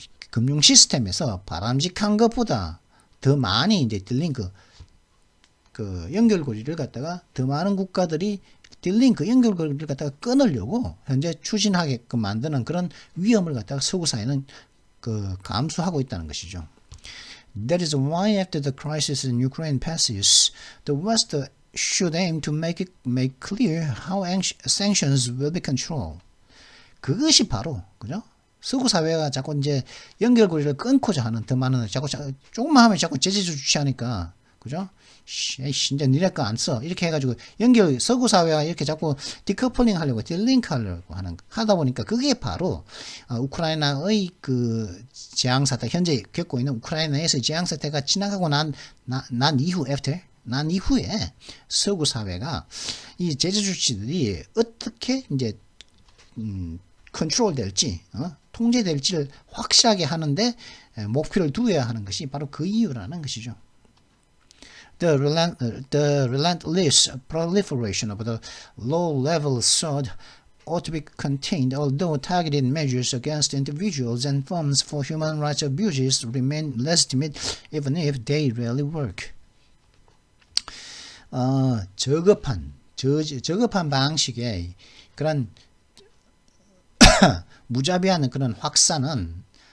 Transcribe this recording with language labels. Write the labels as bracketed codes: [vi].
[ko] 금융 시스템에서 바람직한 것보다 더 많이 이제 들린 그 연결고리를 갖다가 더 많은 국가들이 들린 그 연결고리를 갖다가 끊으려고 현재 추진하게끔 만드는 그런 위험을 갖다가 서구 사회는 감수하고 있다는 것이죠. [en] That is why after the crisis in Ukraine passes, the West should aim to make clear how sanctions will be controlled. [ko] 그것이 바로, 그죠? 서구 사회가 자꾸 이제 연결고리를 끊고자 하는, 더 많은, 조금만 하면 자꾸 제재 조치하니까, 그죠? 이제 니네 거 안 써. 이렇게 해가지고 서구 사회가 이렇게 자꾸 디커플링 하려고, 딜링크 하려고 하다 보니까 그게 바로, 우크라이나의 재앙 사태, 현재 겪고 있는 우크라이나에서 재앙 사태가 지나가고 난 이후에 서구 사회가 이 제재 조치들이 어떻게 이제, 컨트롤 될지, 통제될지를 확실하게 하는데 목표를 두어야 하는 것이 바로 그 이유라는 것이죠. [en] The relentless proliferation of the low-level sword ought to be contained, although targeted measures against individuals and firms for human rights abuses remain legitimate even if they rarely work. [ko] 저급한 방식의 그런 무자비한 그런 확산은